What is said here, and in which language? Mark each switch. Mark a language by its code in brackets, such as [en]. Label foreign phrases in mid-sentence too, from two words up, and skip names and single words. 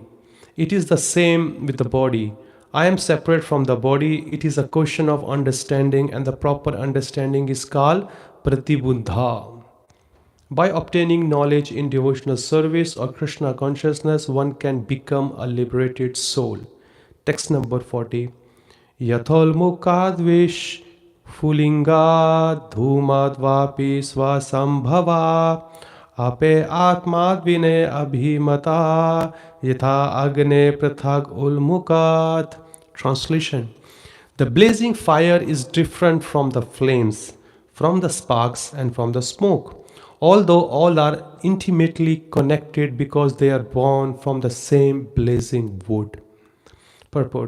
[en] It is the same with the body. I am separate from the body. It is a question of understanding, and the proper understanding is called Pratibuddha. By obtaining knowledge in devotional service or Krishna consciousness, one can become a liberated soul. Text number 40. [sa] Yatholmukadvish Fulinga Dhumadvapi Swasambhava Ape Atmadvine Abhimata Yatha Agne Prathag Ulmukat. [en] Translation. The blazing fire is different from the flames, from the sparks, and from the smoke, although all are intimately connected because they are born from the same blazing wood. Purport.